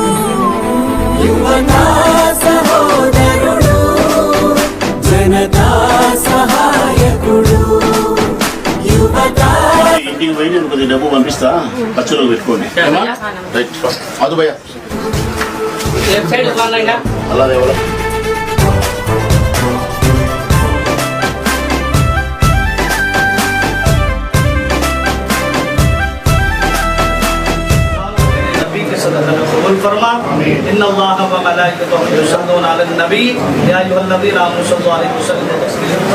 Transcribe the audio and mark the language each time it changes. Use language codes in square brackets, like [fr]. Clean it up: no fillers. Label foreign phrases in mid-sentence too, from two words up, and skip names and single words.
[te] యువతా సహోదరుడు జనతా సహాయకుడు యువతా ఇంటికి పోయి నేను కొద్దిగా డబ్బు పంపిస్తా ఖర్చులో పెట్టుకోండి రైట్ అదు భయ్యా అలా ఎవరు [ar] फरमा إن الله وملائكته يصلون على النبي يا أيها الذين آمنوا صلوا عليه وسلموا تسليما.